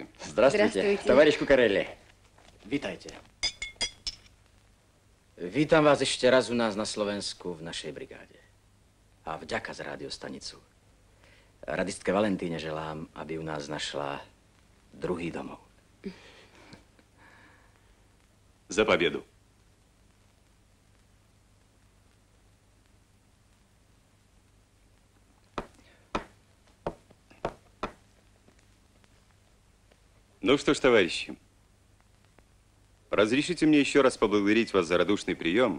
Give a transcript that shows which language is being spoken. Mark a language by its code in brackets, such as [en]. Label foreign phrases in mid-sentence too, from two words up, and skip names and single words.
[ru] Здравствуйте. Товарищ Кукарелли. [sk] Vítajte. Vítam vás ešte raz u nás na Slovensku v našej brigáde. A vďaka za rádiostanicu. Radistke Valentíne želám, aby u nás našla druhý domov. [ru] За победу. Ну что ж, товарищи, разрешите мне еще раз поблагодарить вас за радушный прием.